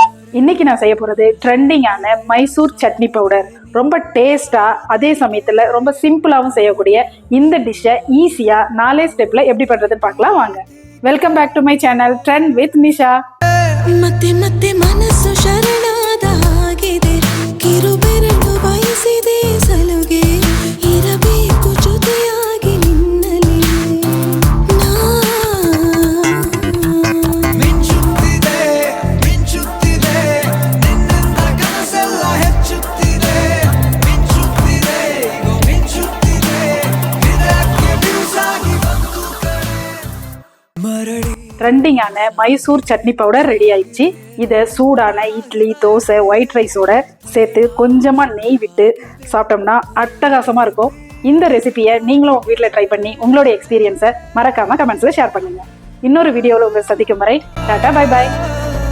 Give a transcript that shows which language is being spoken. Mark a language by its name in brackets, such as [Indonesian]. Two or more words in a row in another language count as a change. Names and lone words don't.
[Tamil] இன்னைக்கு நான் செய்ய போகிறது ட்ரெண்டிங்கான மைசூர் சட்னி பவுடர். ரொம்ப டேஸ்டாக அதே சமயத்தில் ரொம்ப சிம்பிளாகவும் செய்யக்கூடிய இந்த டிஷ்ஷை ஈஸியாக 4 ஸ்டெப்பில் எப்படி பண்ணுறதுன்னு பார்க்கலாம் வாங்க. [English] welcome back to my channel Trend with Nisha. [Kannada] ಮತ್ತೆ ಮತ್ತೆ ಮನಸ್ಸು ಶರಣಾದಾಗಿದೆ ಕಿರುಬೆರಳು ಬಯಸಿದೆ ಸಲುಗೆ ಇರಬೇಕು ಜೊತೆಯಾಗಿ ನಿನ್ನಲಿ ಮಿಂಚುತ್ತಿದೆ ಮಿಂಚುತ್ತಿದೆ ನಿನ್ನಿಂದ ಕನಸೆಲ್ಲ ಹೆಚ್ಚುತ್ತಿದೆ ಮಿಂಚುತ್ತಿದೆ ಈಗ ಮಿಂಚುತ್ತಿದೆ ಇದಕ್ಕೆ ಬಿರುಸಾಗಿ ಬಂತು ಮರಳಿ. [Tamil] ட்ரெண்டிங்கான மைசூர் சட்னி பவுடர் ரெடி ஆயிடுச்சு. இதை சூடான இட்லி, தோசை, ஒயிட் ரைஸோட சேர்த்து கொஞ்சமாக நெய் விட்டு சாப்பிட்டோம்னா அட்டகாசமாக இருக்கும். இந்த ரெசிபியை நீங்களும் உங்கள் வீட்டில் ட்ரை பண்ணி உங்களோட எக்ஸ்பீரியன்ஸை மறக்காமல் கமெண்ட்ஸில் ஷேர் பண்ணுங்கள். இன்னொரு வீடியோவில் உங்களை சந்திக்கும் வரை டாடா, [English] bye bye.